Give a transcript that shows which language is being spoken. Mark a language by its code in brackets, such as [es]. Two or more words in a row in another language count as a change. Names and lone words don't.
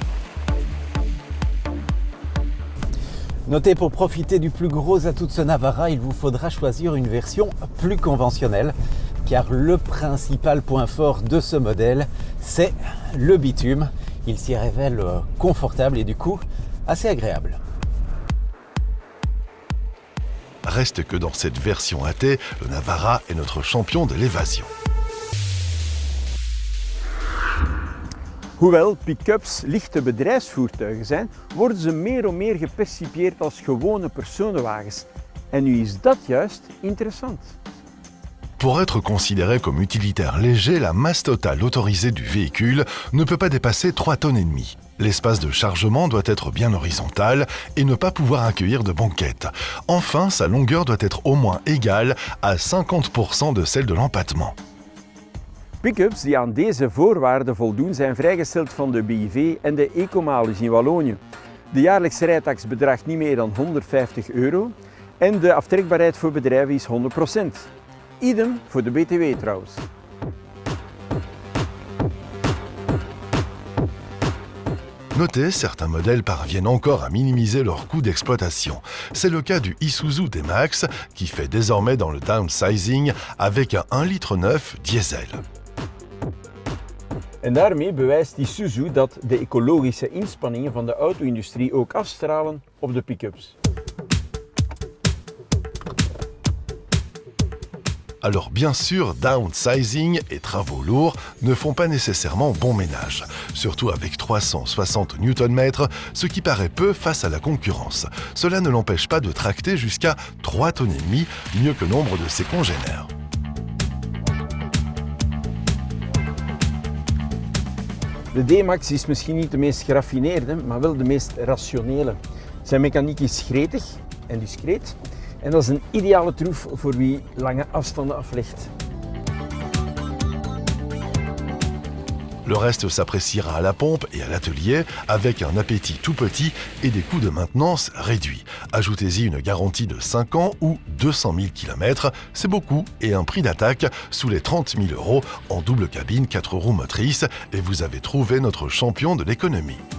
[fr] Notez, pour profiter du plus gros atout de ce Navara, il vous faudra choisir une version plus conventionnelle, car le principal point fort de ce modèle, c'est le bitume. Il s'y révèle confortable et du coup assez agréable. Reste que dans cette version AT, le Navara est notre champion de l'évasion. [nl] Hoewel pick-ups lichte bedrijfsvoertuigen zijn, worden ze meer en meer gepercipieerd als gewone personenwagens. En nu is dat juist interessant. [fr] Pour être considéré comme utilitaire léger, la masse totale autorisée du véhicule ne peut pas dépasser 3,5 tonnes. L'espace de chargement doit être bien horizontal et ne pas pouvoir accueillir de banquettes. Enfin, sa longueur doit être au moins égale à 50% de celle de l'empattement. [nl] Pick-ups die aan deze voorwaarden voldoen zijn vrijgesteld van de BIV en de ecomalus in Wallonië. De jaarlijkse rijtax bedraagt niet meer dan €150 en de aftrekbaarheid voor bedrijven is 100%. Idem voor de BTW trouwens. [fr] Notez, certains modèles parviennent encore à minimiser leur coût d'exploitation. C'est le cas du Isuzu D-Max qui fait désormais dans le downsizing avec un 1,9 litre diesel. [nl] En daarmee bewijst Isuzu dat de ecologische inspanningen van de auto-industrie ook afstralen op de pick-ups. [fr] Alors bien sûr, downsizing et travaux lourds ne font pas nécessairement bon ménage, surtout avec 360 Nm, ce qui paraît peu face à la concurrence. Cela ne l'empêche pas de tracter jusqu'à 3,5 tonnes, mieux que nombre de ses congénères. [nl] De D-Max is misschien niet de meest geraffineerde, maar wel de meest rationele. Zijn mechaniek is gretig en discreet. En dat is een ideale troef voor wie lange afstanden aflegt. [fr] Le reste s'appréciera à la pompe et à l'atelier avec un appétit tout petit et des coûts de maintenance réduits. Ajoutez-y une garantie de 5 ans ou 200 000 km, c'est beaucoup, et un prix d'attaque sous les 30 000 € en double cabine 4 roues motrices et vous avez trouvé notre champion de l'économie.